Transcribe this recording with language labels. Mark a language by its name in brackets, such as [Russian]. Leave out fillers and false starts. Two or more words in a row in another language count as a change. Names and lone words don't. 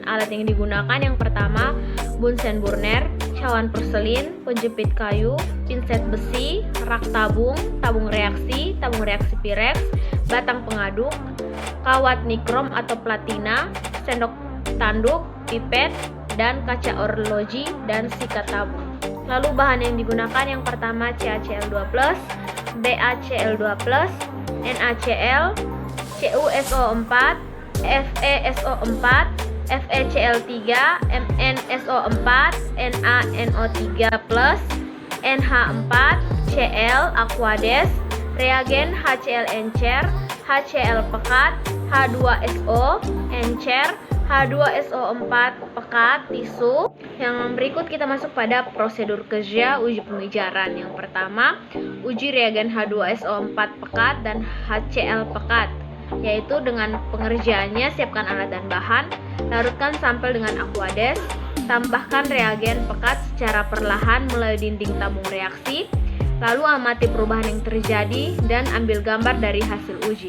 [Indonesian] Alat yang digunakan yang pertama, [English] Bunsen burner, [Indonesian] cawan porselin, penjepit kayu, pinset besi, rak tabung, tabung reaksi Pyrex, batang pengaduk, kawat nikrom atau platina, sendok tanduk, pipet, dan kaca orloji dan sikat tabung. Lalu bahan yang digunakan yang pertama CaCl2+, BaCl2+, NaCl, CuSO4, FeSO4, FeCl3, MnSO4, NaNO3+, NH4, Cl, Aquades, reagen HCl encer, HCl pekat, H2SO encer, H2SO4 pekat, tisu. Yang berikut kita masuk pada prosedur kerja uji pemijaran. Yang pertama, uji reagen H2SO4 pekat dan HCl pekat, yaitu dengan pengerjaannya siapkan alat dan bahan, larutkan sampel dengan Aquades, tambahkan reagen pekat secara perlahan melalui dinding tabung reaksi, lalu amati perubahan yang terjadi dan ambil gambar dari hasil uji.